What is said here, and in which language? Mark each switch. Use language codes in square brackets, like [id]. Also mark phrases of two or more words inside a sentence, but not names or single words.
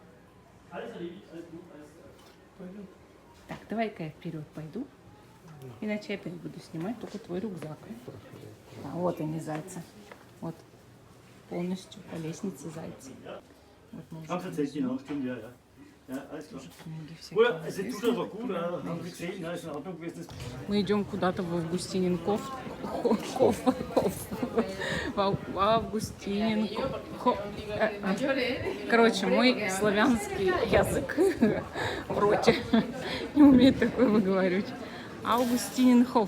[ru] Так, давай-ка я вперед пойду. Иначе я опять буду снимать только твой рюкзак. А вот они, зайцы. Вот. Полностью по лестнице зайцы. Вот мы уже внизу. [de] Ja, alles klar. [ru] Книги [de] Gut, [ru] всякие. [de] also tut aber gut, haben wir gesehen, ist in Ordnung gewesen. [ru] Мы идем куда-то в Августиненков. В Августиненков. Короче, мой славянский язык в роте не умеет такое выговаривать. Августиненхоф.